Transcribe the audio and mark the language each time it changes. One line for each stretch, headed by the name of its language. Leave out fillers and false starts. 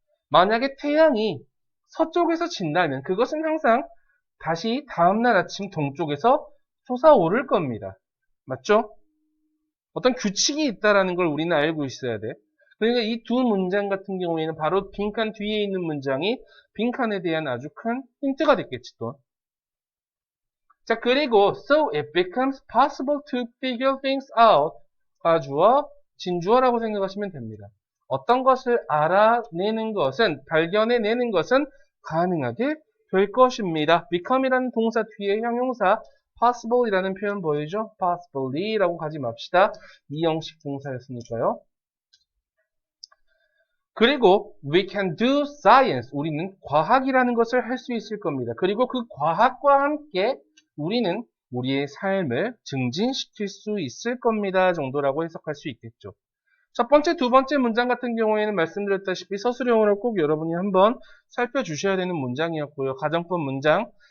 Korean: 만약에 태양이 서쪽에서 진다면 그것은 항상 다시 다음날 아침 동쪽에서 솟아오를 겁니다. 맞죠? 어떤 규칙이 있다는 걸 우리는 알고 있어야 돼. 그러니까 이 두 문장 같은 경우에는 바로 빈칸 뒤에 있는 문장이 빈칸에 대한 아주 큰 힌트가 됐겠지 또. 자, 그리고
English: so it becomes possible to figure things out.
Korean: 과주어, 진주어라고 생각하시면 됩니다. 어떤 것을 알아내는 것은, 발견해내는 것은 가능하게 될 것입니다. become이라는 동사 뒤에 형용사 possible이라는 표현 보이죠? possibly라고 가지 맙시다. 이형식 동사였으니까요. 그리고
English: we can do science.
Korean: 우리는 과학이라는 것을 할 수 있을 겁니다. 그리고 그 과학과 함께 우리는 우리의 삶을 증진시킬 수 있을 겁니다. 정도라고 해석할 수 있겠죠. 첫 번째, 두 번째 문장 같은 경우에는 말씀드렸다시피 서술형으로 꼭 여러분이 한번 살펴주셔야 되는 문장이었고요. 가정법 문장.